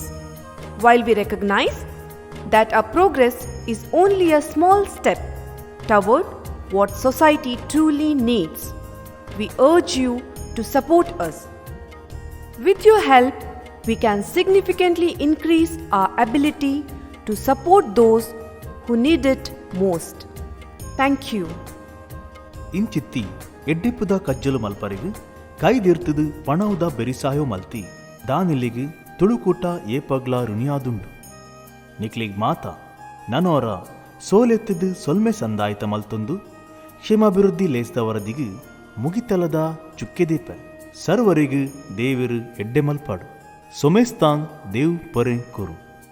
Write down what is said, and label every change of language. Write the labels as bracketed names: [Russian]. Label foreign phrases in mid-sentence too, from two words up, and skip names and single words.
[English] While we recognize that our progress is only a small step toward what society truly needs, we urge you to support us. With your help, we can significantly increase our ability to support those who need it most. Thank you. [Tulu] ಇಂಚಿತ್ತಿ ಎಡ್ಡಿಪ್ಪುದ ಕಜ್ಜಲು ಮಲ್ಪರಿಗು ಕೈದಿರ್ತದು ಪಣವುದ ಬೆರಿಸಾಯೋ ಮಲ್ತಿ ದಾನಿಲ್ಲಿಗು ತುಳುಕೂಟ ಏಪಗ್ಲ ರುಣಿಯಾದುಂಡು ನಿಕ್ಲಿಗ್ ಮಾತ ನನೋರ ಸೋಲೆತ್ತಿದ್ದು ಸೊಲ್ಮೆ ಸಂದಾಯಿತ ಮಲ್ತೊಂದು ಕ್ಷೇಮಾಭಿವೃದ್ಧಿ ಲೇಸ್ದವರದಿಗು ಮುಗಿತಲದ ಚುಕ್ಕೆದೀಪ ಸರ್ವರಿಗು ದೇವರು ಎಡ್ಡೆ ಮಲ್ಪಾಡು ಸೊಮೇಸ್ತಾನ್ ದೇವ್ ಪೊರೆ ಕುರು.